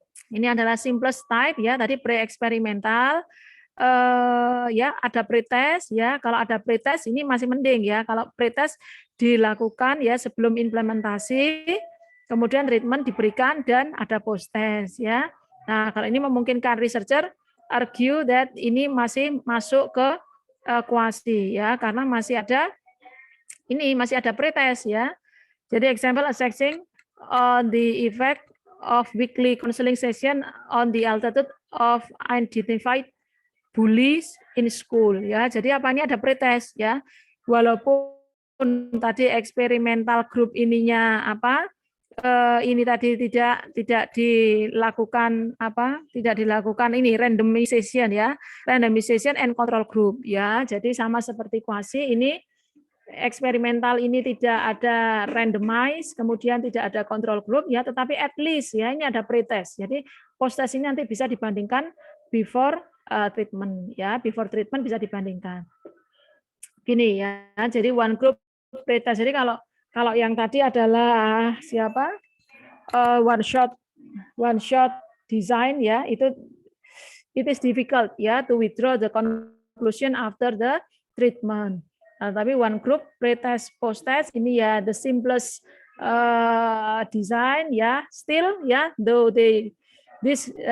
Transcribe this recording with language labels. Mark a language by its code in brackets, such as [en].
[id] Ini adalah [en] simplest type [id] ya, tadi pre-eksperimental. Ya ada pretest ya, kalau ada pretest ini masih mending ya, kalau pretest dilakukan ya sebelum implementasi, kemudian treatment diberikan dan ada post test ya. Nah kalau ini memungkinkan [en] researcher argue that [id] ini masih masuk ke quasi ya, karena masih ada pretest ya. [en] Jadi example assessing on the effect of weekly counseling session on the altitude of identified bullies in school ya. [id] Jadi apa ini ada pretest ya. Walaupun tadi eksperimental group ininya ini tadi tidak dilakukan ini randomization ya. [en] Randomization and control group ya. [id] Jadi sama seperti quasi ini eksperimental ini tidak ada randomize, kemudian tidak ada control group ya, tetapi [en] at least [id] ya ini ada pretest. Jadi post test ini nanti bisa dibandingkan [en] before treatment [id] ya, before treatment bisa dibandingkan. Gini ya, jadi one group pretest. Jadi kalau yang tadi adalah siapa? [en] One shot design ya, it is difficult ya to withdraw the conclusion after the treatment. Tapi one group pretest post test ini ya the simplest design ya, still ya, though this